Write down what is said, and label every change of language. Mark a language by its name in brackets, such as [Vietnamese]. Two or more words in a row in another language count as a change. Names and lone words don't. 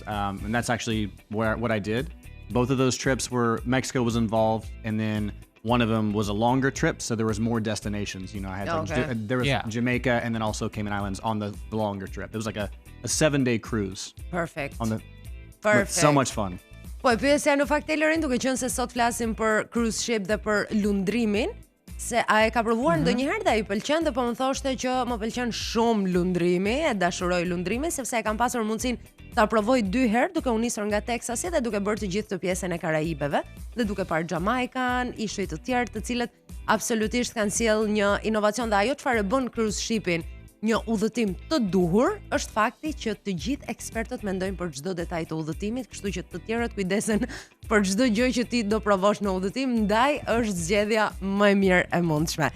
[English] And that's actually what I did. Both of those trips Mexico was involved, and then one of them was a longer trip, so there was more destinations. I had there was Jamaica and then also Cayman Islands on the longer trip. It was like a 7-day cruise. Perfect. Perfect. So much fun. [Albanian] Po e pyesja në fakt Taylorin, duke qenë se sot flasim për [English] cruise ship [Albanian] dhe për lundrimin, se a e ka provuar ndonjëherë dhe ai pëlqen, dhe po më thoshte që më pëlqen shumë lundrimi, e dashuroj lundrimin sepse e kam pasur mundësinë ta provoj 2 herë duke u nisur nga Texasi dhe duke bërë të gjithë të pjesën e Karajibeve dhe duke parë Jamaican, ishuj të tjerë të cilët absolutisht kanë sjell një inovacion, dhe ajo çfarë bën [English] cruise shipin [Albanian] një udhëtim të duhur është fakti që të gjithë ekspertët mendojnë për çdo detaj të udhëtimit, kështu që të tjerët kujdesen për çdo gjë që ti do provosh në udhëtim, ndaj është zgjedhja më e mirë e mundshme.